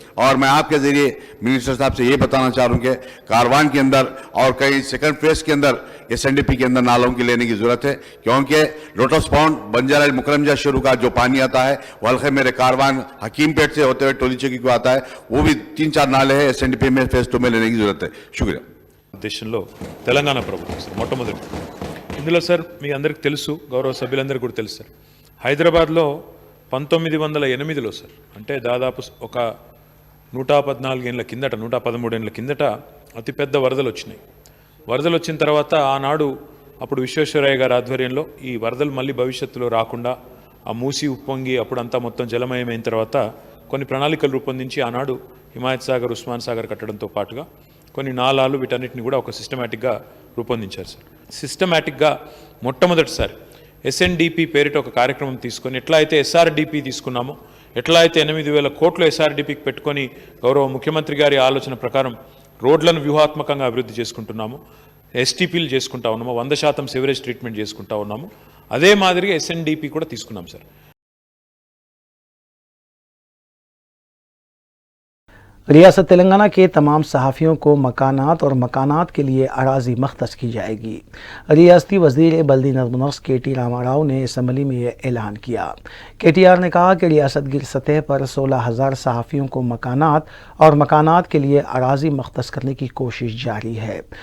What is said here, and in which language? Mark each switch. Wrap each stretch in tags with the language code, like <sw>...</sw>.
<hi>और मैं आपके जरिए मिनिस्टर साहब से ये बताना चाह रहा हूँ कि कारवान के अंदर और कई सेकंड फेज के अंदर SNDP के अंदर नालों की लेने की जरूरत है, क्योंकि लोटस पॉन्ड, बंजारा मुकरमजा शुरू का जो पानी आता है वो हल्के मेरे कारवान हकीमपेट से होते हुए टोली चौकी को आता है, वो भी 3-4 नाले हैं SNDP में फेज 2 में लेने की जरूरत है। शुक्रिया।</hi> <te>దేశంలో తెలంగాణ ప్రభుత్వం సార్ మొట్టమొదటి ఇందులో సార్ మీ అందరికి తెలుసు, గౌరవ సభ్యులందరికీ కూడా తెలుసు సార్, హైదరాబాద్లో 1908లో సార్, అంటే దాదాపు ఒక 114 ఏళ్ళ కిందట, 113 ఏళ్ళ కిందట అతిపెద్ద వరదలు వచ్చినాయి. వరదలు వచ్చిన తర్వాత ఆనాడు అప్పుడు విశ్వేశ్వరయ్య గారి ఆధ్వర్యంలో ఈ వరదలు మళ్ళీ భవిష్యత్తులో రాకుండా ఆ మూసి ఉప్పొంగి అప్పుడంతా మొత్తం జలమయమైన తర్వాత కొన్ని ప్రణాళికలు రూపొందించి ఆనాడు హిమాయత్ సాగర్, ఉస్మాన్ సాగర్ కట్టడంతో పాటుగా కొన్ని నాలాలు వీటన్నిటిని కూడా ఒక సిస్టమేటిక్గా రూపొందించారు సార్. సిస్టమేటిక్గా మొట్టమొదటిసారి ఎస్ఎన్డిపి పేరిట ఒక కార్యక్రమం తీసుకొని ఎట్లా అయితే ఎస్ఆర్డిపి తీసుకున్నామో, ఎట్లా అయితే 8,000 కోట్లు ఎస్ఆర్డిపికి పెట్టుకొని గౌరవ ముఖ్యమంత్రి గారి ఆలోచన ప్రకారం రోడ్లను వ్యూహాత్మకంగా అభివృద్ధి చేసుకుంటున్నాము, ఎస్టీపీలు చేసుకుంటా ఉన్నాము, 100% సివరేజ్ ట్రీట్మెంట్ చేసుకుంటా ఉన్నాము, అదే మాదిరిగా ఎస్ఎన్డిపి కూడా తీసుకున్నాం సార్.</te> <hi>रियासत तेलंगाना के तमाम सहाफ़ियों को मकानात और मकानात के लिए अराज़ी मख्तस की जाएगी। रियासती वज़ीर बल्दी नज़्म-ओ-नस्क़ KT रामाराव ने असम्बली में यह ऐलान किया। KTR ने कहा कि रियासत गिर सतह पर 16,000 सहाफ़ियों को मकानात और मकानात के लिए अराज़ी मख्तस करने की कोशिश जारी है।</hi>